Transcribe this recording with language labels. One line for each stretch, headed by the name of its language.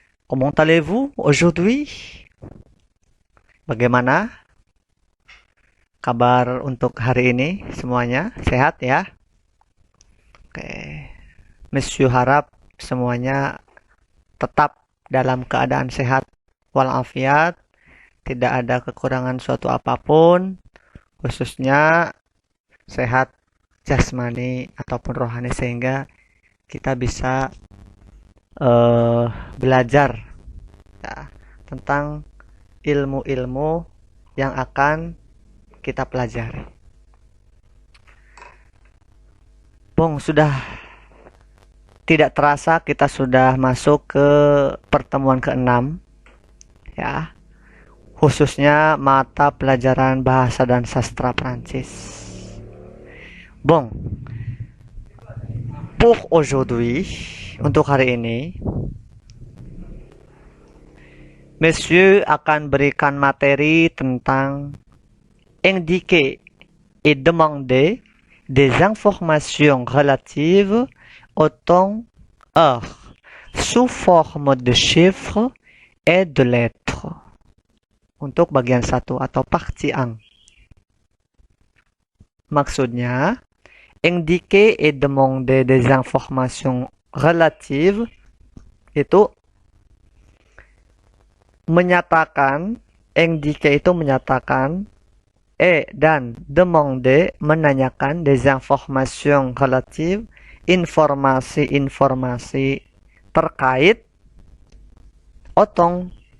French: Comment allez-vous aujourd'hui?
Indonesian: Bagaimana kabar untuk hari ini semuanya? Sehat ya? Oke. Monsieur harap semuanya tetap dalam keadaan sehat walafiat, tidak ada kekurangan suatu apapun, khususnya sehat jasmani ataupun rohani, sehingga kita bisa belajar ya, tentang ilmu-ilmu yang akan kita pelajari. Bong, sudah tidak terasa kita sudah masuk ke pertemuan ke-6 ya, khususnya mata pelajaran bahasa dan sastra Prancis.
French: Bon, pour aujourd'hui,
Indonesian: untuk hari ini, Monsieur akan berikan materi tentang
French: indiquer et demander des informations relatives au temps heure sous forme de chiffres et de lettres.
Indonesian: Untuk bagian 1 atau
French: partie 1.
Indonesian: Maksudnya,
French: indiquer et demander des informations relatives
Indonesian: itu menyatakan, indiquer itu menyatakan, dan demander menanyakan
French: des informations relatives,
Indonesian: informasi-informasi terkait otong.